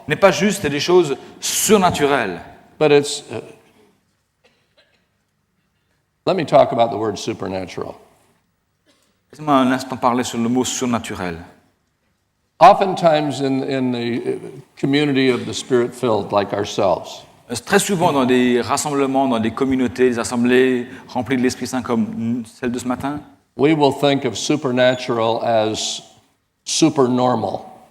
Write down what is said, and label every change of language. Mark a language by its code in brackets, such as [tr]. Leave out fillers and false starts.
[fr] n'est pas juste des choses surnaturelles. [en] but it's. Let me talk about the word supernatural. [fr] Laissez-moi un instant parler sur le mot surnaturel. [en] Oftentimes in the community of the Spirit-filled, like ourselves, [fr] Très souvent dans des rassemblements, dans des communautés, des assemblées remplies de l'Esprit Saint comme celle de ce matin, [en] we will think of supernatural as supernormal.